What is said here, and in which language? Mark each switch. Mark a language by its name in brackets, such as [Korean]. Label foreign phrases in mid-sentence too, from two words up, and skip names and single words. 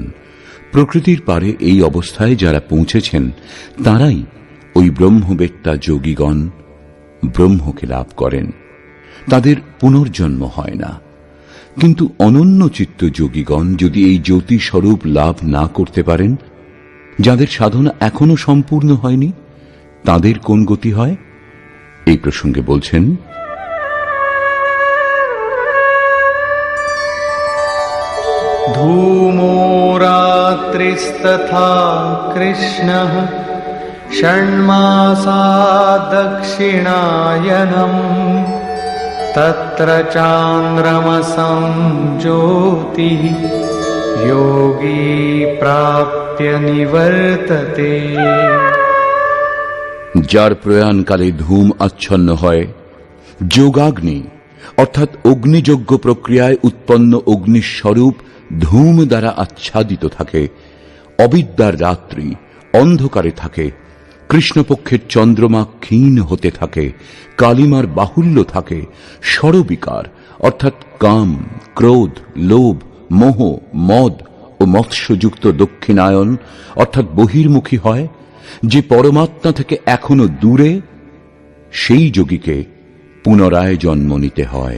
[Bangla] প্রকৃতির পারে এই অবস্থায় যারা পৌঁছেছেন তারাই ওই ব্রহ্মবেত্তা যোগীগণ ব্রহ্মকে লাভ করেন। তাদের পুনর্জন্ম হয় না। কিন্তু অনন্য চিত্ত যোগীগণ যদি এই জ্যোতি স্বরূপ লাভ না করতে পারেন, যাদের সাধনা এখনো সম্পূর্ণ হয়নি, তাদের কোন গতি হয়? এই প্রসঙ্গে বলছেন, [Sanskrit] धूमो रात्रिस्तथा कृष्णः षण्मासा दक्षिणायनम् तत्र चान्द्रमसं ज्योतिः योगी प्राप्य निवर्तते। [Bangla] যার প্রয়াণকালে ধূম আচ্ছন্ন হয়, যোগাগ্নি অর্থাৎ অগ্নিযজ্ঞ প্রক্রিয়ায় উৎপন্ন অগ্নিস্বরূপ ধূম দ্বারা আচ্ছাদিত থাকে, অবিদ্যার রাত্রি অন্ধকারে থাকে, কৃষ্ণপক্ষের চন্দ্রমা ক্ষীণ হতে থাকে, কালিমার বাহুল্য থাকে, ষড়বিকার অর্থাৎ কাম, ক্রোধ, লোভ, মোহ, মদ ও মৎস্যযুক্ত দক্ষিণায়ন অর্থাৎ বহির্মুখী হয়, যে পরমাত্মা থেকে এখনো দূরে, সেই যোগীকে পুনরায় জন্ম নিতে হয়।